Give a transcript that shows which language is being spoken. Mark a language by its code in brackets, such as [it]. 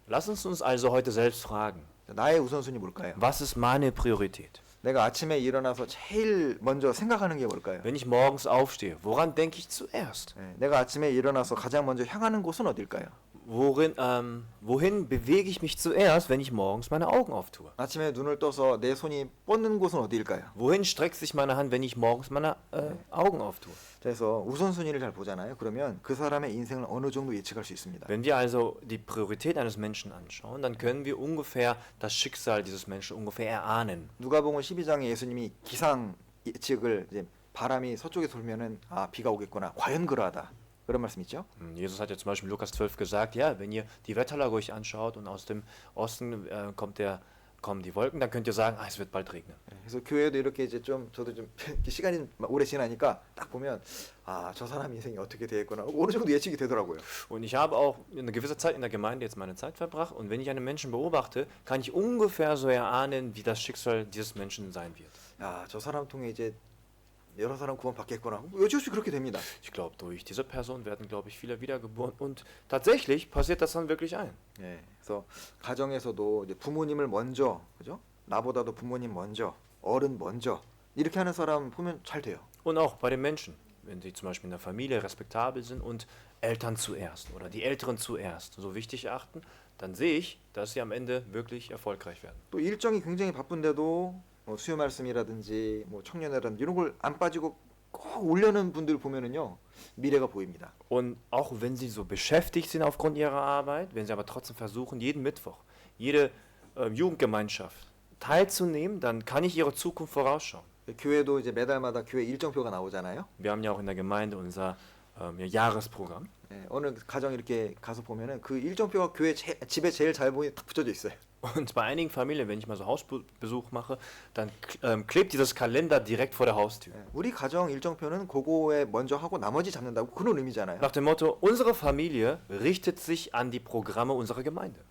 [de] Lass uns also heute selbst fragen, [ko] 나의 우선순위 뭘까요? [de] was ist meine Priorität? [ko] 내가 아침에 일어나서 제일 먼저 생각하는 게 뭘까요? [de] Wenn ich morgens aufstehe, woran denke ich zuerst? [ko] 내가 아침에 일어나서 가장 먼저 향하는 곳은 어딜까요? [de] Wohin bewege ich mich zuerst, wenn ich morgens meine Augen auftue? [ko] 아침에 눈을 떠서 내 손이 뻗는 곳은 어디일까요? [de] Wohin streckt sich meine Hand, wenn ich morgens meine Augen auftue? [ko] 그래서 우선순위를 잘 보잖아요. 그러면 그 사람의 인생을 어느 정도 예측할 수 있습니다. [de] Wenn wir also die Priorität eines Menschen anschauen, dann können wir ungefähr das Schicksal dieses Menschen ungefähr erahnen. [ko] 누가복음 12장에 예수님이 기상 예측을 이제 바람이 서쪽에 돌면은 아 비가 오겠구나. 과연 그러하다. 그런 말씀 있죠? [de] Jesus hat ja zum Beispiel in Lukas 12 gesagt, ja, wenn ihr die Wetterlage euch anschaut und aus dem Osten kommen die Wolken, dann könnt ihr sagen, es wird bald regnen. [ko] 그래서 교회도 이렇게 이제 좀 저도 좀 시간이 오래 지나니까 딱 보면 아 저 사람 인생이 어떻게 되겠구나 어느 정도 예측이 되더라고요. [de] Und ich habe auch eine gewisse Zeit in der Gemeinde jetzt meine Zeit verbracht und wenn ich einen Menschen beobachte, kann ich ungefähr so erahnen, wie das Schicksal dieses Menschen sein wird. [ko] 야 저 사람 통해 이제 여러 사람 구원 받겠구나. 여지없이 그렇게 됩니다. [de] Ich glaube, durch diese Person werden, glaube ich, viele wiedergeboren und tatsächlich passiert das dann wirklich ein. [ko] 예, 그래서 가정에서도 이제 부모님을 먼저, 그죠? 나보다도 부모님 먼저, 어른 먼저 이렇게 하는 사람 보면 잘 돼요. [de] Und auch bei den Menschen, wenn sie zum Beispiel in der Familie respektabel sind und Eltern zuerst oder die Älteren zuerst so wichtig achten, dann sehe ich, dass sie am Ende wirklich erfolgreich werden. [ko] 또 일정이 굉장히 바쁜데도 뭐 수요 말씀이라든지 뭐 청년회라든지 이런 걸 안 빠지고 꼭 올려는 분들 보면은요 미래가 보입니다. [de] Und auch wenn sie so beschäftigt sind aufgrund ihrer Arbeit, wenn sie aber trotzdem versuchen, jeden Mittwoch, jede Jugendgemeinschaft teilzunehmen, dann kann ich ihre Zukunft vorausschauen. [ko] 교회도 이제 매달마다 교회 일정표가 나오잖아요. [de] Wir haben ja auch in der Gemeinde unser Jahresprogramm. [ko] 예, 어느 가정 이렇게 가서 보면은 그 일정표가 교회 집에 제일 잘 보이게 딱 붙여져 있어요. [de] Und bei einigen Familien, wenn ich mal so Hausbesuch mache, dann klebt dieses Kalender direkt vor der Haustür. [ko] 예, 우리 가정 일정표는 그거에 먼저 하고 나머지 잡는다고 그런 의미잖아요. [de] Nach dem Motto, unsere Familie richtet sich an die Programme unserer Gemeinde.